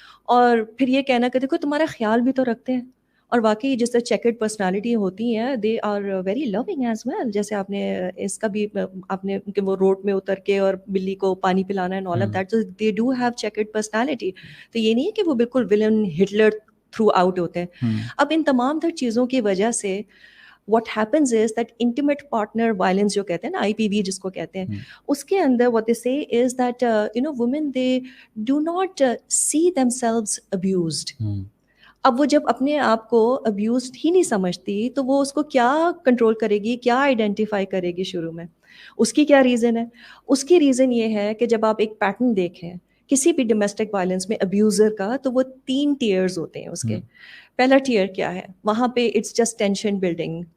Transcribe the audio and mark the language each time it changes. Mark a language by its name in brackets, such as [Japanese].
[Urdu] اور پھر یہ کہنا کہ دیکھو تمہارا خیال بھی تو رکھتے ہیں. اور واقعی جس طرح چیکڈ پرسنالٹی ہوتی ہیں, [English] They are very loving as well. [Urdu] جیسے آپ نے اس کا بھی آپ نے کہ وہ روڈ میں اتر کے اور بلی کو پانی پلانا and all of that, [English] They do have checked personality. [Urdu] تو یہ نہیں ہے کہ وہ بالکل ولن ہٹلر تھرو آؤٹ ہوتے ہیں. اب ان تمام تر چیزوں کی وجہ سے [English] what happens is that [Urdu] intimate partner violence جو کہتے ہیں نا, IPV جس کو کہتے ہیں, اس کے اندر [English] what they say is that women they do not see themselves abused. [Urdu] اب وہ جب اپنے آپ کو ابیوزڈ ہی نہیں سمجھتی تو وہ اس کو کیا کنٹرول کرے گی, کیا آئیڈینٹیفائی کرے گی شروع میں؟ اس کی کیا ریزن ہے؟ اس کی ریزن یہ ہے کہ جب آپ ایک پیٹرن دیکھیں کسی بھی ڈومیسٹک وائلنس میں ابیوزر کا, تو وہ 3 ٹیئرز ہوتے ہیں اس کے. پہلا ٹیئر کیا ہے وہاں پہ, [English] it's just tension building,